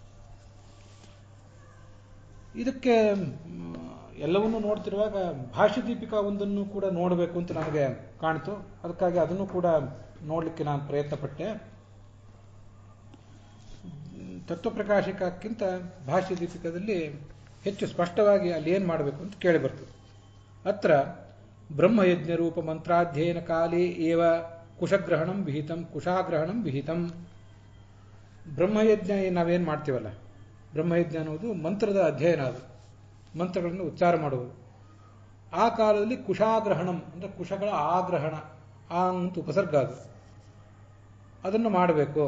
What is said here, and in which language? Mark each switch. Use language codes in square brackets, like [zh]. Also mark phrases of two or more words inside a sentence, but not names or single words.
[kn] ಇದಕ್ಕೆ ಎಲ್ಲವನ್ನೂ ನೋಡ್ತಿರುವಾಗ ಭಾಷ್ಯ ದೀಪಿಕಾ ಒಂದನ್ನು ಕೂಡ ನೋಡಬೇಕು ಅಂತ ನನಗೆ ಕಾಣಿತು. ಅದಕ್ಕಾಗಿ ಅದನ್ನು ಕೂಡ ನೋಡಲಿಕ್ಕೆ ನಾನು ಪ್ರಯತ್ನಪಟ್ಟೆ. ತತ್ವಪ್ರಕಾಶಕಕ್ಕಿಂತ ಭಾಷ್ಯ ದೀಪಿಕದಲ್ಲಿ ಹೆಚ್ಚು ಸ್ಪಷ್ಟವಾಗಿ ಅಲ್ಲಿ ಏನು ಮಾಡಬೇಕು ಅಂತ ಕೇಳಿ ಬರ್ತದೆ. [sa] ಅತ್ರ ಬ್ರಹ್ಮಯಜ್ಞ ರೂಪ ಮಂತ್ರಾಧ್ಯಯನ ಕಾಲೇ ಏವ ಕುಶಗ್ರಹಣಂ ವಿಹಿತಂ ಕುಶಾಗ್ರಹಣಂ ವಿಹಿತಂ. [kn] ಬ್ರಹ್ಮಯಜ್ಞ ನಾವೇನು ಮಾಡ್ತೀವಲ್ಲ, ಬ್ರಹ್ಮಯಜ್ಞ ಅನ್ನೋದು ಮಂತ್ರದ ಅಧ್ಯಯನ, ಅದು ಮಂತ್ರಗಳನ್ನು ಉಚ್ಚಾರ ಮಾಡುವುದು. ಆ ಕಾಲದಲ್ಲಿ ಕುಶಾಗ್ರಹಣಂ ಅಂದರೆ ಕುಶಗಳ ಆಗ್ರಹಣ, ಆ ಅಂತ ಉಪಸರ್ಗ, ಅದನ್ನು ಮಾಡಬೇಕು.